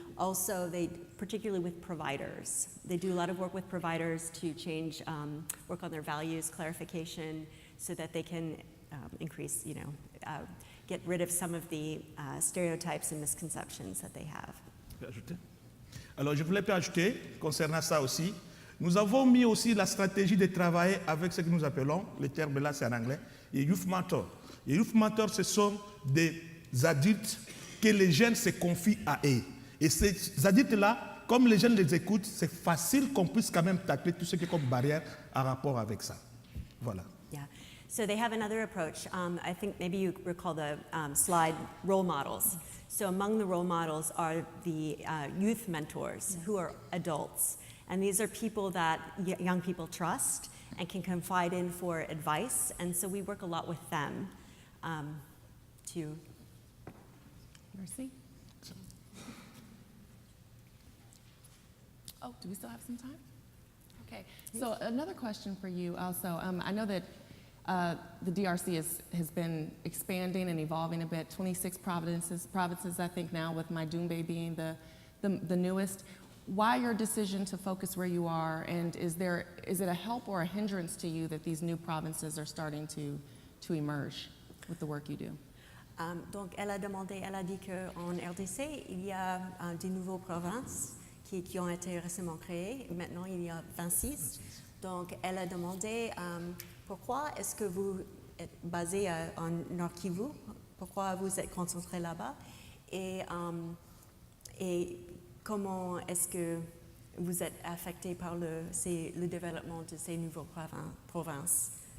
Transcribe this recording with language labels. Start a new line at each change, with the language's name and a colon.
English: Also, particularly with providers. They do a lot of work with providers to change, work on their values, clarification, so that they can increase, get rid of some of the stereotypes and misconceptions that they have.
French: Alors, je voulais ajouter, concernant ça aussi, nous avons mis aussi la stratégie de travailler avec ce que nous appelons, le terme là c'est en anglais, les Youth Mentors. Les Youth Mentors, ce sont des adultes que les jeunes se confient à eux. Et ces adultes-là, comme les jeunes les écoutent, c'est facile qu'on puisse quand même tacler tout ce qui est comme barrière en rapport avec ça. Voilà. Yeah.
English: So they have another approach. I think maybe you recall the slide role models. So among the role models are the youth mentors who are adults. And these are people that young people trust and can confide in for advice. And so we work a lot with them to... Mercy? Oh, do we still have some time? Okay, so another question for you also. I know that the DRC has been expanding and evolving a bit. 26 provinces I think now, with Maidumbe being the newest. Why your decision to focus where you are, and is it a help or a hindrance to you that these new provinces are starting to emerge with the work you do?
French: Donc elle a dit qu'en RDC, il y a des nouvelles provinces qui ont été récemment créées. Maintenant, il y a 26. Donc elle a demandé Pourquoi est-ce que vous êtes basé en Nord Kivu? Pourquoi vous êtes concentré là-bas? Et comment est-ce que vous êtes affecté par le développement de ces nouvelles provinces?